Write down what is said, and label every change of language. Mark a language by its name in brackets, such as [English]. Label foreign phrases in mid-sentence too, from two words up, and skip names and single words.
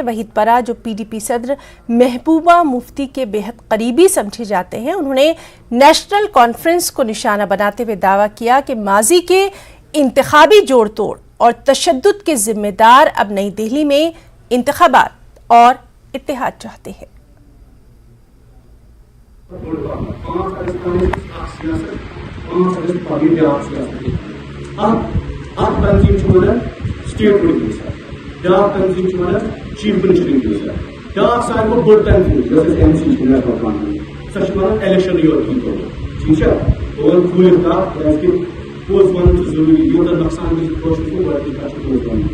[Hindi] वहीद परा जो पीडीपी सदर महबूबा मुफ्ती के बेहद करीबी समझे जाते हैं, उन्होंने नेशनल कॉन्फ्रेंस को निशाना बनाते हुए दावा किया कि माजी के इंतखाबी जोड़ तोड़ और तशद्दुद के जिम्मेदार अब नई दिल्ली में इंतखाबात और इत्तेहाद चाहते हैं. [Kashmiri] بیاکھ تنظیم چھِ وَنان چیف منسٹرٕنۍ دِژ بیاکھ ساروی کھۄتہٕ بٔڑ تنظیٖم یۄس أسۍ این سی چھِ وَنان سۄ چھِ وَنان الیکشن یوت ییٖتو ٹھیٖک چھا اور کھوٗلِتھ کَتھ کیٛازِکہِ پوٚز وَنُن چھُ ضروٗری یوٗتاہ نۄقصان گژھِ کٲشُر چھُ گۄڈٕنِچ کَتھ چھِ پوٚز وَنُن.